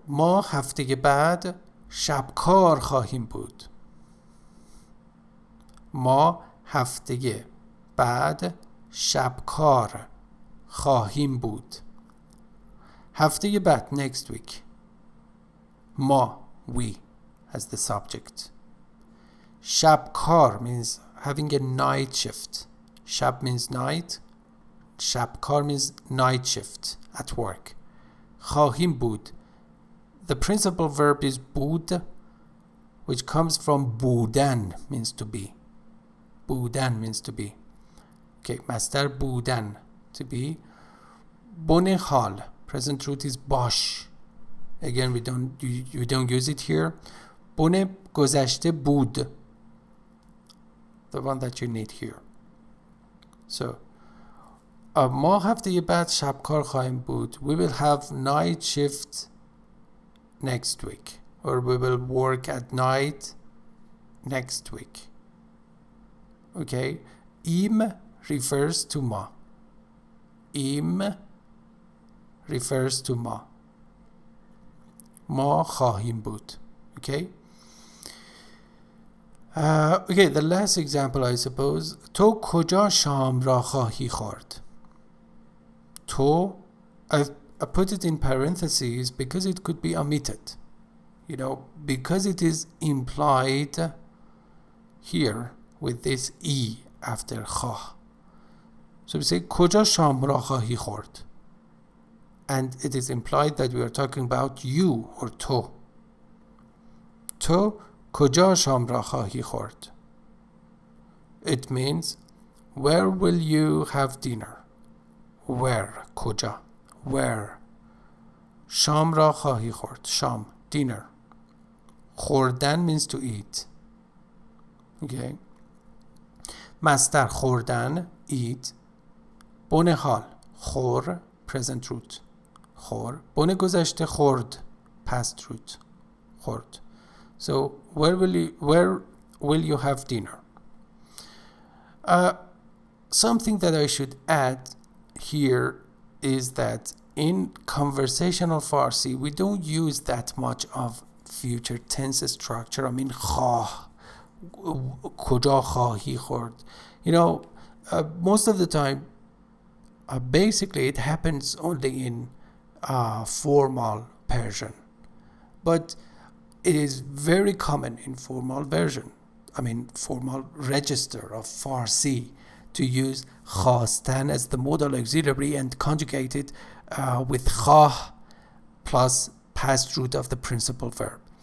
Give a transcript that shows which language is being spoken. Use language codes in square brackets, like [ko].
[fa] ما هفته بعد شبکار خواهیم بود. ما هفته بعد شبکار خواهیم بود. [en] هفته بعد, next week. ما, we, as the subject. شبکار means having a night shift. شب means night. شبکار means night shift at work. [fa] خواهیم بود. [en] The principal verb is بود, which comes from بودن, means to be. بودن means to be. Okay, مصدر بودن, to be. بن حال, present truth is باش. Again, we don't use it here. بن گذشته بود, the one that you need here. [fa] So ما هفته بعد شبکار خواهیم بود. [en] We will have night shift next week, or we will work at night next week. Okay, im refers to ما. im refers to ما. [fa] ما خواهیم بود. Okay. [en] Okay, the last example, I suppose. [fa] تو کجا شام را خواهی خورد? [en] تو, I put it in parentheses because it could be omitted. You know, because it is implied here with this E after خواه. [fa] So we say کجا شام را خواهی خورد? [en] And it is implied that we are talking about you or تو. [fa] تو کجا شام را خواهی خورد? [en] It means where will you have dinner? Where, کجا, where. [fa] شام را خواهی خورد, [en] شام, dinner. خوردن means to eat. Okay. [fa] مصدر خوردن, eat. بن حال, خور, [en] present root, [fa] خور. بن گذشته خورد, [en] past root, [fa] خورد. [en] So where will you have dinner? Something that I should add here is that in conversational Farsi we don't use that much of future tense structure. I mean [fa] خواه, کجا خواهی خورد. [en] You know, most of the time basically it happens only in formal Persian, but it is very common in formal version, I mean formal register of Farsi, to use خواستن as the modal auxiliary and conjugate it with خواه plus past root of the principal verb.